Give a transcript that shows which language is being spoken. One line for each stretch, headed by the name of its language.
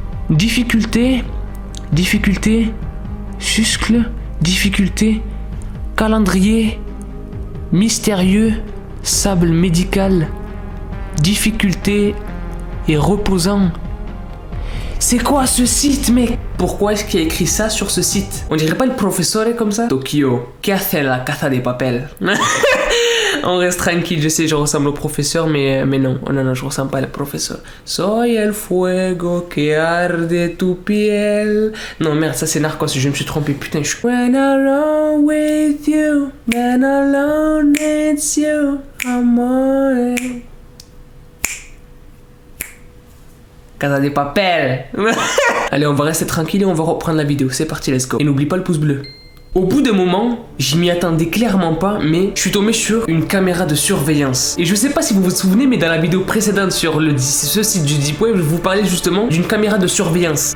French: Difficulté, suscle, difficulté, calendrier, mystérieux, sable médical, difficulté et reposant. C'est quoi ce site, mec? Pourquoi est-ce qu'il y a écrit ça sur ce site? On dirait pas le professeur comme ça?
Spanish: Tokyo, ¿qué hace la casa de papel?
French: On reste tranquille, je sais, je ressemble au professeur, mais non, je ressemble pas au professeur.
Spanish: Soy el fuego que arde tu piel.
French: Non, merde, ça c'est Narcos, je me suis trompé, putain, je suis...
English: When alone with you, when alone it's you, amore.
Spanish: Casa de papel.
French: Allez, on va rester tranquille et on va reprendre la vidéo, c'est parti,
English: let's go.
French: Et n'oublie pas le pouce bleu. Au bout d'un moment, je m'y attendais clairement pas, mais je suis tombé sur une caméra de surveillance. Et je sais pas si vous vous souvenez, mais dans la vidéo précédente sur ce site du Deep Web, je vous parlais justement d'une caméra de surveillance.